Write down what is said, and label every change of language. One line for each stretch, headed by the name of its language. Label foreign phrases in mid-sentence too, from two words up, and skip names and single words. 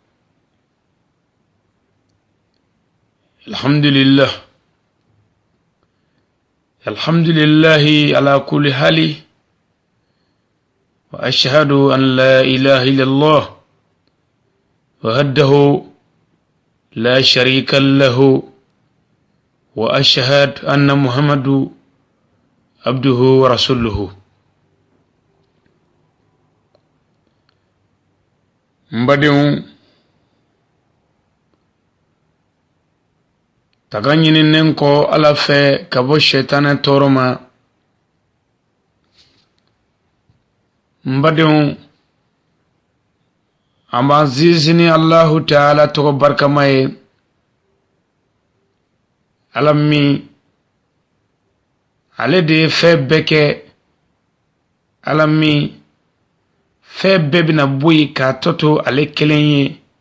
Arabic: الحمد لله على كل حال، وأشهد أن لا إله إلا الله وحده لا شريك له، وأشهد أن محمد عبده ورسوله.
Bambara: Mbadeu taga ɲininen kɔ Ala fɛ ka bɔ shetana tɔɔrɔ ma. Mbadeu an b'an sinsin Allahu Ta'ala tɔgɔ barikama ye, Ala min ale de ye fɛn bɛɛ kɛ, Ala min fɛn bɛɛ bɛna bɔ yen k'a tɔ to ale kelen ye.